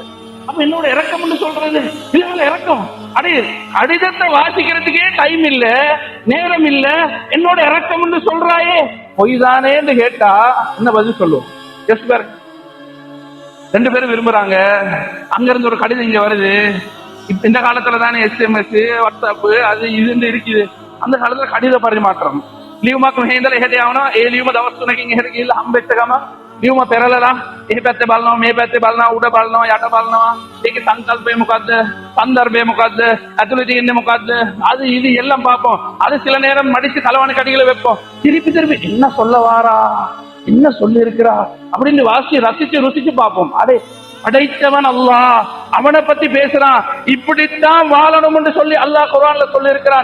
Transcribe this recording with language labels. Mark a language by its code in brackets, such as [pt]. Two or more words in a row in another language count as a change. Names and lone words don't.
[ta] அப்ப என்னோட இறக்கம்னு சொல்றது இல்ல, இறக்கம் அடே கடிதத்தை வாசிக்கிறதுக்கே டைம் இல்ல, நேரம் இல்ல, என்னோட இறக்கம்னு சொல்றாயே பொய் தானேன்னு கேட்டா என்ன பதில் சொல்லுவோம்? எஸ் பேர் ரெண்டு பேரும் விரும்புறாங்க, அங்க இருந்து ஒரு கடிதம் இங்க வருது. இந்த காலத்துல தானே SMS வாட்ஸ்அப் அது இது இருக்குது, அந்த காலத்துல கடித பரிமாற்றம். [si] ලියුමක් මෙහෙ ඉඳලා එහෙට යවනවා, ඒ ලියුම දවස් 3කින් එහෙට ගිහිල්ලා හම්බෙච්ච ගම ලියුම පෙරලලා එහි පැත්තේ බලනවා, මේ පැත්තේ බලනවා, උඩ බලනවා, යට බලනවා, ඒකේ සංකල්පය මොකද්ද, சந்தர்ப்பය මොකද්ද, ඇතුළේ තියෙන්නේ මොකද්ද, [ta] அது இது எல்லாம் பார்ப்போம். அது சில நேரம் மடிச்சு தலைவாணி கடிகளை வைப்போம், திருப்பி திருப்பி என்ன சொல்ல வாரா, என்ன சொல்லி இருக்கிறா அப்படின்னு வாசி ரசிச்சு ருசிச்சு பார்ப்போம். அடே படைத்தவன் அல்லாஹ், அவனை பத்தி பேசுறான், இப்படித்தான் வாழணும் என்று சொல்லி அல்லாஹ் குர்ஆன்ல சொல்லி இருக்கிறான்.